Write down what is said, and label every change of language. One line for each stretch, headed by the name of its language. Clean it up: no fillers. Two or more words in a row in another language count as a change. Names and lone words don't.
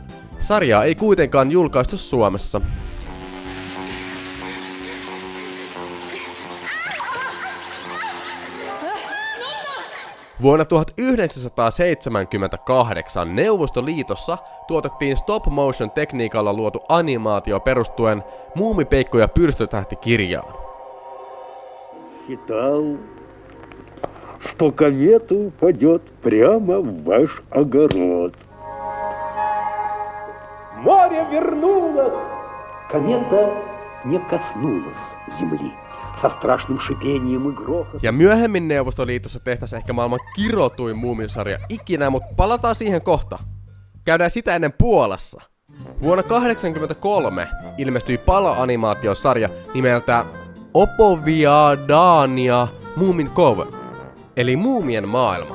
Finnish: Sarjaa ei kuitenkaan julkaistu Suomessa. Vuonna 1978 Neuvostoliitossa tuotettiin stop-motion tekniikalla luotu animaatio perustuen Muumipeikko ja pyrstötähti-kirjaan.
Russian: Что комета упадет прямо в ваш огород. Море вернулось! Комета не коснулась земли. Со страшным шипением и грохотом.
Finnish: Ja myöhemmin Neuvostoliitossa tehtäisiin ehkä maailman kirotuin muumisarja ikinä, mutta palataan siihen kohta. Käydään sitä ennen Puolassa. Vuonna 1983 ilmestyi paloanimaatiosarja nimeltä Opoviadania Moomin Cove, eli Muumien maailma.